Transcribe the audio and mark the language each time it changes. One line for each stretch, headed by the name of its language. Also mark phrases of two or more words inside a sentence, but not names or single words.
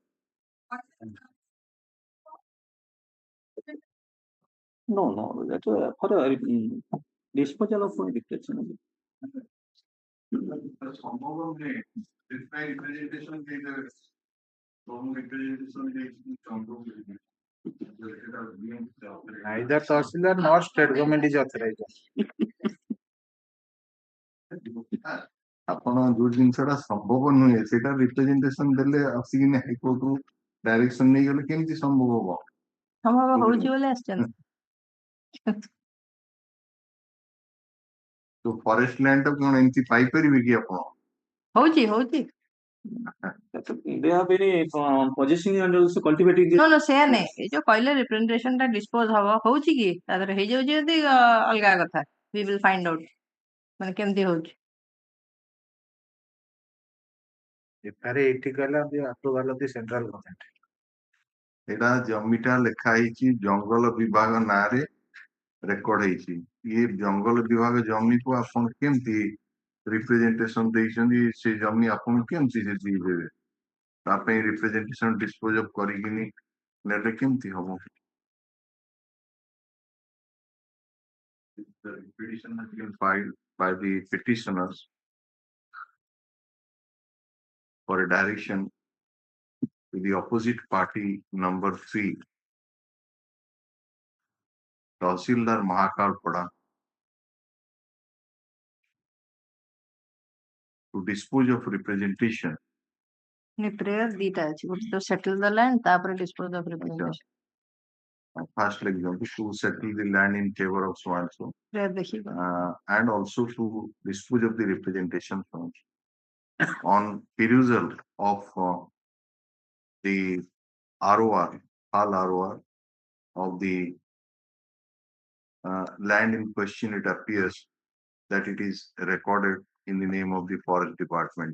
English: No, that's for a disposal of representation. Neither Tahsildar nor state government is authorized.
Odia: ଆପଣ ଯୋଉ ଜିନିଷଟା ସମ୍ଭବ ନୁହେଁ ସେଇଟା ରିପ୍ରେଜେଣ୍ଟେସନ ଦେଲେ ଆସିକିନି ହାଇକୋର୍ଟ ରୁ ଡାଇରେକ୍ସନ ନେଇଗଲେ କେମିତି ସମ୍ଭବ ହବ? ସମ୍ଭବ ହଉଛି ବୋଲି ଆସିଛନ୍ତି। ତ
English: forest land
Odia: ଟା କଣ ଏମିତି ପାଇପାରିବେ କି ଆପଣ? ହଉଛି
English: They have been possessing and also cultivating this.
Odia: no ସେଇଆ ନାଇଁ ଏଇ ଯୋଉ କହିଲେ ରିପ୍ରେଜେଣ୍ଟେସନ ଟା ଡିସ୍ପୋଜ ହଉଛି କି ତା ଦେହରେ ହେଇଯାଉଛି ଯଦି ଅଲଗା କଥା
English: we will find out
Odia: ମାନେ କେମିତି ହଉଛି। ଏଠାରେ ଏଇଠି କହିଲା
English: approval of the central government.
Odia: ଏଇଟା ଜମିଟା ଲେଖା ହେଇଛି ଜଙ୍ଗଲ ବିଭାଗ ନାଁରେ ରେକର୍ଡ ହେଇଛି। ଇଏ ଜଙ୍ଗଲ ବିଭାଗ ଜମିକୁ ଆପଣ କେମିତି ରିପ୍ରେଜେଣ୍ଟେସନ ଦେଇଛନ୍ତି ସେ ଜମି ଆପଣ କେମିତି ସେ ଦେଇଦେବେ? ତା ପାଇଁ
English: representation dispose of
Odia: କରିକିନି ନେଲେ କେମିତି ହବ?
English: The petition has been filed by the petitioners for a direction to the opposite party number 3, Tahsildar Mahakalpada, to dispose of representation.
Odia: ପ୍ରେୟର ଦିଟା ଅଛି ଗୋଟେ ତ
English: settle the land
Odia: ତାପରେ
English: dispose of representation. First example, to settle the land in favor of so and so,
Odia: ପ୍ରେୟର ଦେଖିବା
English: and also to dispose of the representation funds. On perusal of the ROR, all ROR of the land in question, it appears that it is recorded in the name of the Forest Department.